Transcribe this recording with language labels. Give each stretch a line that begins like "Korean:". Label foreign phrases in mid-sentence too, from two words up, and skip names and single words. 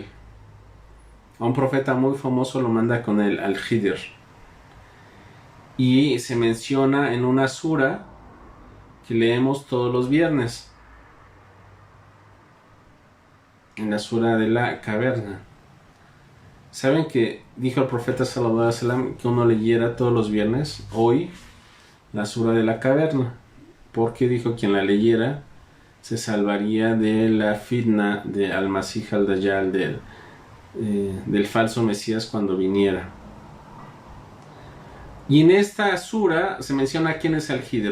Spanish: A un profeta muy famoso lo manda con él, al Hidr. Y se menciona en una sura que leemos todos los viernes. En la sura de la caverna. ¿Saben que dijo el profeta
Arabic: صلى الله عليه وسلم
Spanish: que uno leyera todos los viernes, hoy, la sura de la caverna? Porque dijo quien la leyera se salvaría de la fitna de Al-Masih al-Dajjal, del falso Mesías cuando viniera. Y en esta sura se menciona quién es Al-Hidr.